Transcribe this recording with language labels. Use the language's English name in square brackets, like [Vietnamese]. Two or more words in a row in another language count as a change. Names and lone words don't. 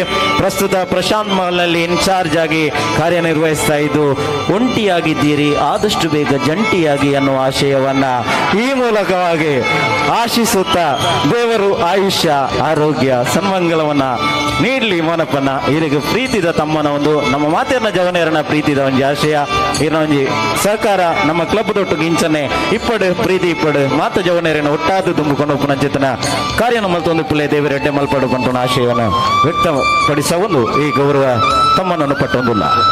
[Kannada] ಪ್ರಸ್ತುತ ಪ್ರಶಾಂತ್ ಮಹಲ್ನಲ್ಲಿ ಇನ್ಚಾರ್ಜ್ ಆಗಿ ಕಾರ್ಯನಿರ್ವಹಿಸ್ತಾ ಇದ್ದು ಒಂಟಿಯಾಗಿದ್ದೀರಿ, ಆದಷ್ಟು ಬೇಗ ಜಂಟಿಯಾಗಿ ಅನ್ನುವ ಆಶಯವನ್ನ ಈ ಮೂಲಕವಾಗಿ ಆಶಿಸುತ್ತಾ ದೇವರು ಆಯುಷ್ಯ ಆರೋಗ್ಯ ಸನ್ಮಂಗಲವನ್ನ ನೀಡಲಿ [Tulu] ಮೋನಪ್ಪನ ಇಲ್ಲಿಗೆ ಪ್ರೀತಿದ ತಮ್ಮನ ಒಂದು ನಮ್ಮ ಮಾತೆರ್ನ ಜವನೇರನ ಪ್ರೀತಿದ ಒಂದು ಆಶಯ ಇನ್ನೊಂದು ಸಹಕಾರ ನಮ್ಮ ಕ್ಲಬ್ ದೊಟ್ಟು ಗಿಂಚನೆ ಇಪ್ಪಡು ಪ್ರೀತಿ ಇಪ್ಪಡು ಮಾತು ಜವನೇರನ ಒಟ್ಟಾದ ತುಂಬಿಕೊಂಡು ಪುನಂಚಿತನ ಕಾರ್ಯ ಮಲ್ತೊಂದು ಪಿಳ್ಳೆ ದೇವರೆಡ್ಡೆ ಮಲ್ಪಡು ಬಂತು ಆಶಯವನ್ನು ವ್ಯಕ್ತಪಡಿಸ ಒಂದು ಈ ಗೌರವ ತಮ್ಮನನ್ನು ಪಟ್ಟೊಂದಿಲ್ಲ.